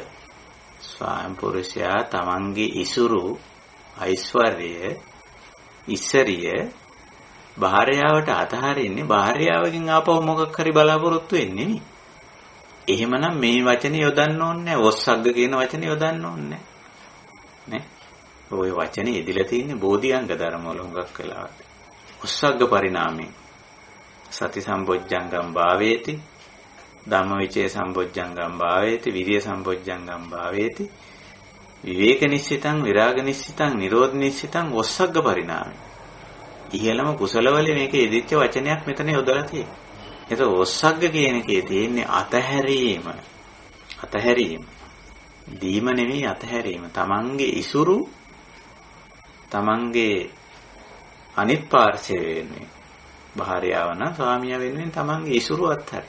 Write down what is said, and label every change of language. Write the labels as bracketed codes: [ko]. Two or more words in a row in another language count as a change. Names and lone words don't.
[si] ස්වයං පුරුෂයා තමන්ගේ ඉසුරු, ඓශ්වර්යය, ඉස්සරිය භාර්යාවට අතහරින්නේ භාර්යාවකින් ආපහු මොකක් හරි බලාපොරොත්තු වෙන්නේ නෙමෙයි. එහෙමනම් මේ වචනේ යොදන්න ඕනේ නැහැ. ඔස්සග්ග කියන වචනේ යොදන්න ඕනේ නැහැ. ওই වචනේ ඉදිලා තියෙන්නේ බෝධිඅංග ධර්ම වල හුඟක් වෙලාවට. [pi] ඔස්සග්ග පරිණාමයෙන් සති සම්බොජ්ජංගම් භාවේති, ධම්මවිචේ සම්බොජ්ජංගම් භාවේති, විරිය සම්බොජ්ජංගම් භාවේති, විවේක නිශ්චිතං, විරාග නිශ්චිතං, නිරෝධ නිශ්චිතං, ඔස්සග්ග පරිණාමය. [si] ඉහළම කුසලවල මේකේ ඉදිච්ච වචනයක් මෙතන යොදලා තියෙනවා. ඒක ඔස්සග්ග කියන එකේ තියෙන්නේ අතහැරීම. අතහැරීම. දීම නෙවෙයි අතහැරීම. තමන්ගේ ඉසුරු, තමන්ගේ අනිත් පාර්ශ්වය වෙන්නේ භාර්යාව නම් ස්වාමියා වෙනුවෙන් තමන්ගේ ඉසුරු අත්හරින.